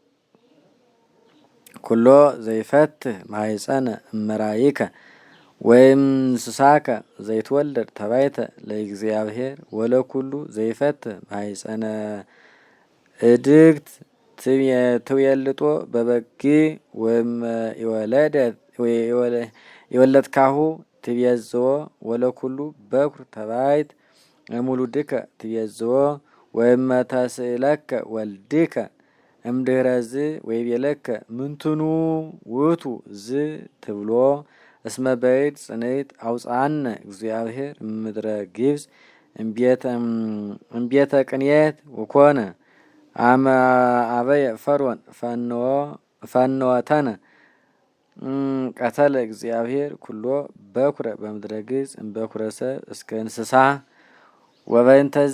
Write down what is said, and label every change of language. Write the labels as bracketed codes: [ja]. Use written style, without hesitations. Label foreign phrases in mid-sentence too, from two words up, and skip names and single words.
[gez] ኩሎ ዘይፈትህ ማህፀነ እመራይከ ወይም እንስሳከ ዘይትወለድ ተባይተ ለእግዚአብሔር ወለኩሉ ዘይፈትህ ማህፀነ እድግት ትውየልጦ በበግ ወይም የወለድካሁ ትቤዝዎ ወለኩሉ በኩር ተባይት እሙሉድከ ትቤዝዎ ወይም ተስእለከ ወልድከ እምድህረዝ ወይቤለከ ምንትኑ ውእቱ ዝ ትብሎ እስመ በእድ ጽንዕት አውጻነ እግዚአብሔር ምድረ ግብፅ እምቤተ ቅንየት ወኮነ አመ አበየ ፈርዖን ፈንወተነ ቀተለ እግዚአብሔር ኩሎ በኩረ በምድረ ግብፅ እምበኩረ ሰብ እስከ እንስሳ ወበእንተዝ